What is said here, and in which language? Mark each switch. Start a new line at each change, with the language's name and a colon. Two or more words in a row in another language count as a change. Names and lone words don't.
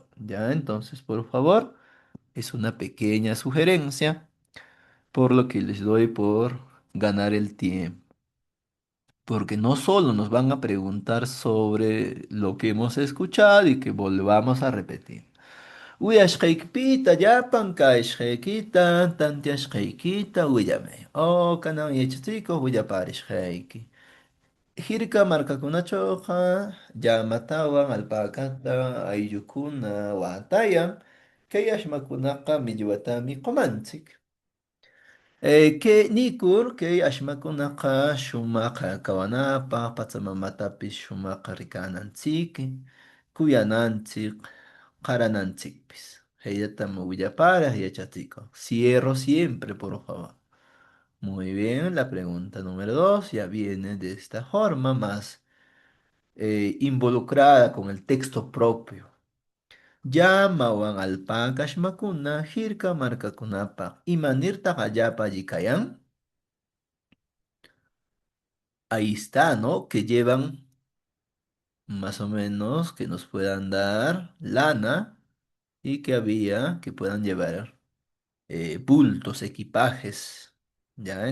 Spanish: ¿Ya? Entonces, por favor, es una pequeña sugerencia, por lo que les doy por ganar el tiempo. Porque no solo nos van a preguntar sobre lo que hemos escuchado y que volvamos a repetir.
Quechua: Uyashqaykipita llapan kayashqaykita tantiashqaykita willamay. Oh, kanan yachachikuq willaparishqayki. Hirka markakunachuqa llamatawan alpakata ayllukuna watayan. Kayashmakunaqa millwatami qomanchik. Que nikur que ashmakunaqa shumaqa kawanapaq pachamamatapi shumaqa rikananchik kuyananchik qarananchikpis haytatam willaparaq yachachiko.
Spanish: Cierro siempre, por favor. Muy bien, la pregunta número 2 ya viene de esta forma, más involucrada con el texto propio.
Quechua: Llamawan alpaca ashmakuna hirka markakunapaq imanirtaq allapa alli kayan.
Spanish: Ahí está, ¿no? Que llevan más o menos que nos puedan dar lana y que había que puedan llevar bultos, equipajes, ¿ya?